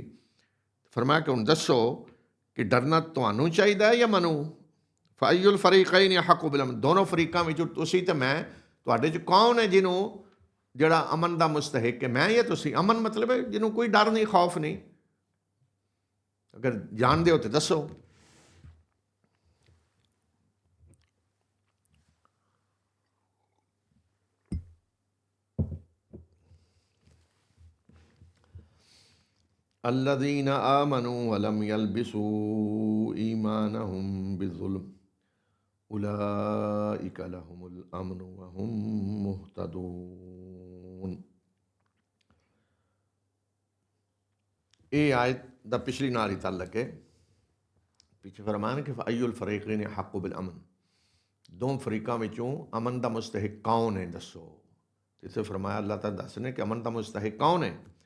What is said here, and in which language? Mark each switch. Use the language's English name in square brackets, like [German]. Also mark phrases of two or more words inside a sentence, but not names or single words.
[Punjabi] ਫਰਮਾਇਆ ਕਿ ਹੁਣ ਦੱਸੋ ਕਿ ਡਰਨਾ ਤੁਹਾਨੂੰ ਚਾਹੀਦਾ ਜਾਂ ਮੈਨੂੰ? [Arabic] فأي الفريقين أحق بالأمن, [Punjabi] ਦੋਨੋਂ ਫਰੀਕਾਂ ਵਿੱਚੋਂ ਤੁਸੀਂ ਤੇ ਮੈਂ, ਤੁਹਾਡੇ 'ਚ ਕੌਣ ਹੈ ਜਿਹਨੂੰ, ਜਿਹੜਾ ਅਮਨ ਦਾ ਮੁਸਤਹਿਕ ਹੈ? ਮੈਂ ਜਾਂ ਤੁਸੀਂ? ਅਮਨ ਮਤਲਬ ਹੈ ਜਿਹਨੂੰ ਕੋਈ ਡਰ ਨਹੀਂ, ਖੌਫ ਨਹੀਂ। ਅਗਰ ਜਾਣਦੇ ਹੋ ਤਾਂ ਦੱਸੋ। [Arabic] الذين آمنوا ولم يلبسوا إيمانهم بالظلم أولئك لهم الأمن وهم مهتدون। [Punjabi] ਇਹ ਆਇਤ ਦਾ ਪਿਛਲੀ ਨਾਲ ਹੀ ਤਾਲਕ ਹੈ। ਪਿੱਛੇ ਫਰਮਾਨ ਕਿ [Arabic] فأي الفريقين أحق بالأمن, [Punjabi] ਦੋ ਫਰੀਕਾਂ ਵਿੱਚੋਂ ਅਮਨ ਦਾ ਮੁਸਤਹਿਕ ਕੌਣ ਹੈ ਦੱਸੋ। ਇੱਥੇ ਫਰਮਾਇਆ ਅੱਲਾਹ ਤਾਲਾ ਦੱਸਣੇ ਕਿ ਅਮਨ ਦਾ ਮੁਸਤਹਿਕ ਕੌਣ ਹੈ।